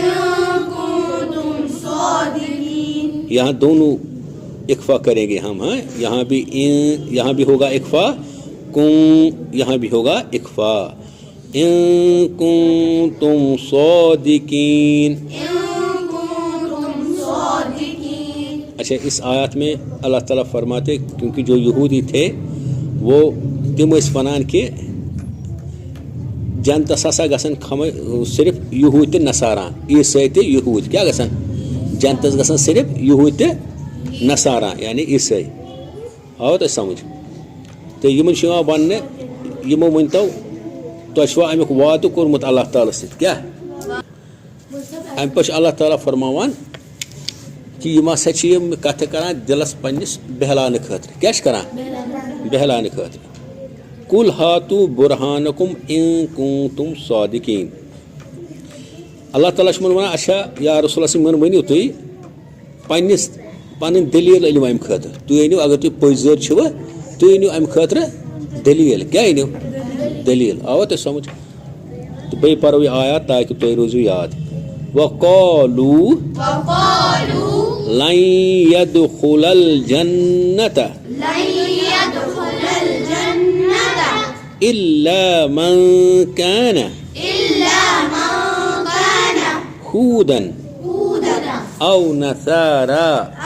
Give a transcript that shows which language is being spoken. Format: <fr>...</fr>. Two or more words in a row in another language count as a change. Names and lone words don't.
<ur>یہاں دونوں اکفا کریں گے ہم، ہاں، یہاں بھی ہوگا اکفا، کن یہاں بھی ہوگا اکفا.</ur> <ar>ان کنتم صادقین.</ar> <ks>اچھا،</ks> <ur>اس آیات میں اللہ تعالیٰ فرماتے کیونکہ جو یہودی تھے وہ</ur> <ks>تم اس ونان کہ جنتس ہسا گژھن صرف یہود تہ نصاران، عیسائی تہ یہود کیا گژھن جنتس گژھن صرف یہود تہ نصاران یعنی عیسائی. آو تۄہہِ سمجھ؟ تو یمن چھُ یِوان وننہٕ یمو ؤنتو تۄہہِ چھُوا امیُک وعدٕ کوٚرمُت اللہ تعالیٰ سۭتۍ، کیٛاہ امہِ پتہٕ چھُ اللہ تعالیٰ فرماوان کہ یم ہسا چھِ یِم کتھٕ کران دلس پننس بہلاونہٕ خٲطرٕ، کیٛاہ چھِ کران؟ بہلاونہٕ خٲطرٕ.</ks> <ar>قل ہاتوا برہانکم ان کنتم صادقین.</ar> <ks>اللہ تعالیٰ چھُ ونان اچھا</ks> <ar>یا رسول اللہ صلی</ar> <ks>ؤنِو تُہۍ پنٕنۍ دلیٖل أنِو امہِ خٲطرٕ، تُہۍ أنِو اگر تُہۍ پٔزۍ چھِوٕ تُہۍ أنِو امہِ خٲطرٕ دلیٖل، کیٛاہ أنِو؟ دلیٖل. آوا تۄہہِ سمجھ؟ تہٕ بیٚیہِ پرو یہِ آیات تاکہِ تۄہہِ روزِو یاد.</ks> <ar>وقالوا لن يدخل الجنة إلا من كان هودا أو نصارى</ar>